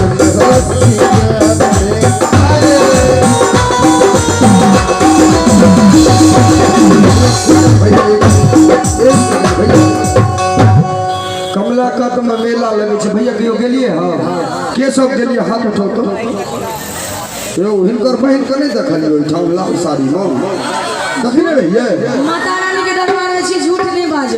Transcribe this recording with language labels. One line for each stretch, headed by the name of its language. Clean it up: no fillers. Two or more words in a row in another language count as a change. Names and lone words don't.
Maithili: कमला का तो मेला लगे छे भैया कहियो गेलिए हां के सब गेलिए हाथ उठाओ तो यो हिनकर बहन के नहीं देखलियो ठाम लाल साड़ी में देखने रहिए माता रानी के दरबार में छी झूठ नहीं बाजो